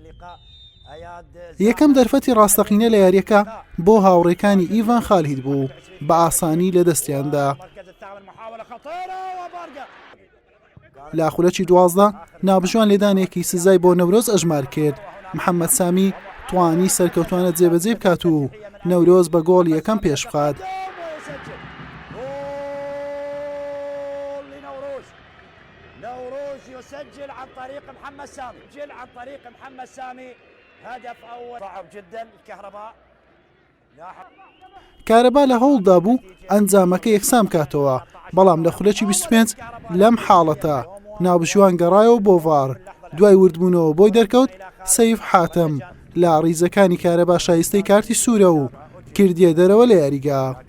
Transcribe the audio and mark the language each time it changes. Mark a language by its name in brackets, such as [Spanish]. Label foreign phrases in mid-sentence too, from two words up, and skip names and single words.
[Central Kurdish] یەکەم دەرفەتی ڕاستەقینە لە یاریەکە بۆ هاوڕێکانی ئیڤان خالید بوو بە ئاسانی لە دەستیاندا. لا خولەکی 12 نابژوان لێدانێکی سزای بۆ نەورۆز ئەژمار کرد. محەممەد سامی توانی سەرکەوتوانە جێبەجێ بکات و نەورۆز بە گۆڵ یەکەم پێش بخات. [Arabic] يسجل عن طريق محمد سامي عن طريق محمد سامي هدف أول صعب جدا. الكهرباء [Central Kurdish] کارەبا لە هەوڵدا بوو ئەنجامەکە یەکسام کاتەوە بەڵام لە خولەکی 25 لەم حاڵەتە ناوبژوان گەڕایەوە بۆ ڤار دوای وردبوونەوە بۆی دەرکەوت سەیف حاتەم لە ڕیزەکانی کارەبا شایستەی کارتی سوورە و کردیە دەرەوە لە یاریگا.